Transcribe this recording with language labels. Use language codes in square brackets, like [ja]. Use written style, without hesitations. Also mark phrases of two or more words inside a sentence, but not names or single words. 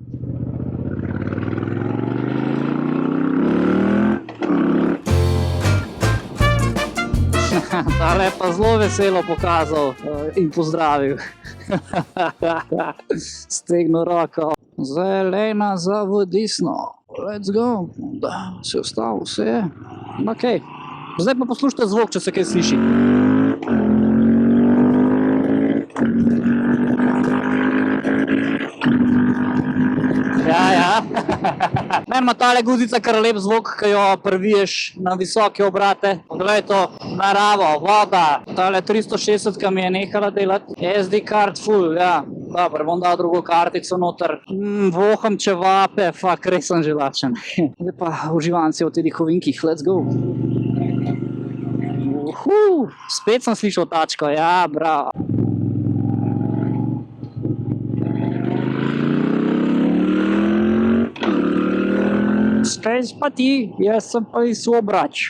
[sl] Tale je pa zelo veselo pokazal in pozdravil. Stegno roko. Zelena za v desno. [en] Let's go. [sl] Da, se je ustavil, vse je. Ok. Zdaj pa poslušajte zvok, če se kaj sliši. Ja. Meni ima tale guzica kar lep zvok, ki jo prviješ na visoke obrate. Poglej to, naravo, voda. Tale 360 mi je nehala delati. [en] SD card full, ja. [sl] Dobro, bom dal drugo kartico noter. Voham čevape, fak, res sem že lačen. Zdaj pa uživanci v teh ovinkih, [en] let's go. [sl] Spet sem slišal tačko, ja, bravo. Spet pa ti, jaz sem pa iz Sobrač.